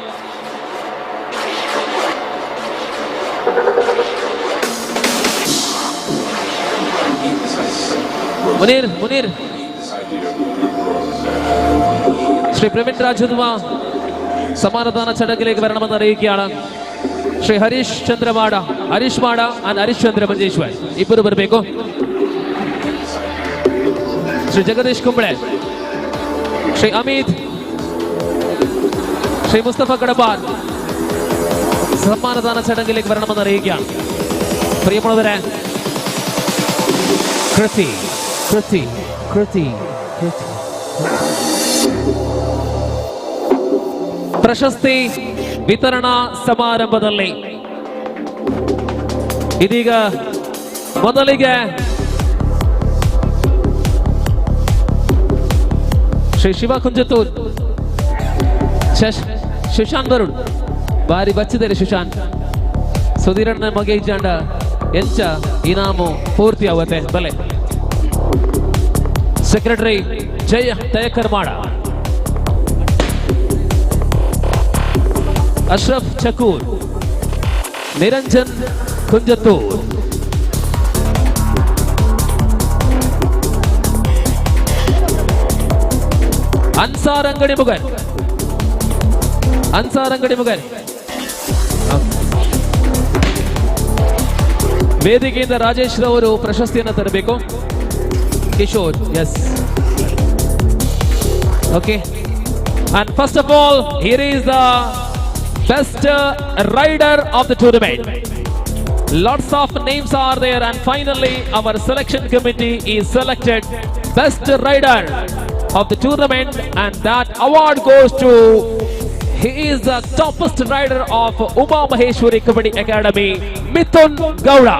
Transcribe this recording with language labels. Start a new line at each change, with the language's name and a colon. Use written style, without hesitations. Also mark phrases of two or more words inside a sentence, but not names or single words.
Malayalam: മുനീർ ശ്രീ പ്രവീൺ രാജുദുമ സമ്മാനദാന ചടങ്ങിലേക്ക് വരണമെന്ന് അറിയിക്കുകയാണ്.
Kannada: ಶ್ರೀ ಹರೀಶ್ ಚಂದ್ರ ಮಾಡ, ಹರೀಶ್ ಮಾಡ and ಹರೀಶ್ ಚಂದ್ರ ಮಂಜೇಶ್ವರ್ ಇಬ್ಬರು ಬರಬೇಕು.
Malayalam: ಶ್ರೀ ಜಗದೀಶ್ ಕುಂಬಳೆ, ಶ್ರೀ ಅಮಿತ್, ಶ್ರೀ ಮುಸ್ತಫಾ ಕಡಬಾರ್ സമ്മാനദാന ചടങ്ങിലേക്ക് വരണമെന്ന് അറിയിക്കുകയാണ്. പ്രിയമുള്ളവരെ, കൃതി
Kannada: ಪ್ರಶಸ್ತಿ ವಿತರಣಾ ಸಮಾರಂಭದಲ್ಲಿ ಇದೀಗ ಮೊದಲಿಗೆ ಶ್ರೀ ಶಿವ ಕುಂಜತ್ತೂರ್, ಸುಶಾಂತ್ ಬರುಣ್ ಬಾರಿ ಬಚ್ಚಿದ್ದಾರೆ.
Tulu: ಸುಶಾಂತ್ ಸುಧೀರಣ್ಣ ಮಗೆ ಇಜ್ಜಾಂಡ ಎಂಚ ಇನಾಮು ಪೂರ್ತಿ ಆಗುತ್ತೆ ಬಲೆ.
Kannada: ಸೆಕ್ರೆಟರಿ ಜಯ ತಯಕರ್ಮಾಡ, ಅಶ್ರಫ್ ಚಕೂರ್, ನಿರಂಜನ್ ಕುಂಜತ್ತೂರ್, ಅನ್ಸಾರ್ ಅಂಗಡಿ ಮುಗರ್, ವೇದಿಕೆಯಿಂದ ರಾಜೇಶ್ ರವರು ಪ್ರಶಸ್ತಿಯನ್ನು ತರಬೇಕು.
English: Kishore, yes, okay. And first of all, here is the best rider of the tournament. Lots of names are there, and finally our selection committee is selected best rider of the tournament, and that award goes to, he is the toppest rider of Uma Maheshwari Kabaddi Academy, Mithun Gowda.